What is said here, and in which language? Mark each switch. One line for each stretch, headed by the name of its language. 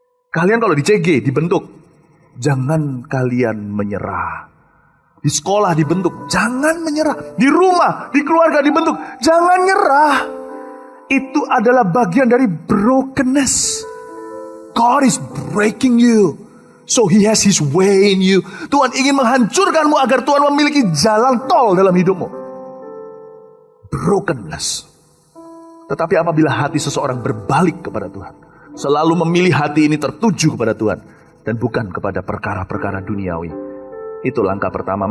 Indonesian: Kalian kalau di CG dibentuk, jangan kalian menyerah. Di sekolah dibentuk, jangan menyerah. Di rumah, di keluarga dibentuk, jangan nyerah. Itu adalah bagian dari brokenness.
English: God is breaking you, so He has His way in you.
Indonesian: Tuhan ingin menghancurkanmu agar Tuhan memiliki jalan tol dalam hidupmu. Brokenness. Tetapi apabila hati seseorang berbalik kepada Tuhan, selalu memilih hati ini tertuju kepada Tuhan dan bukan kepada perkara-perkara duniawi, itu langkah pertama.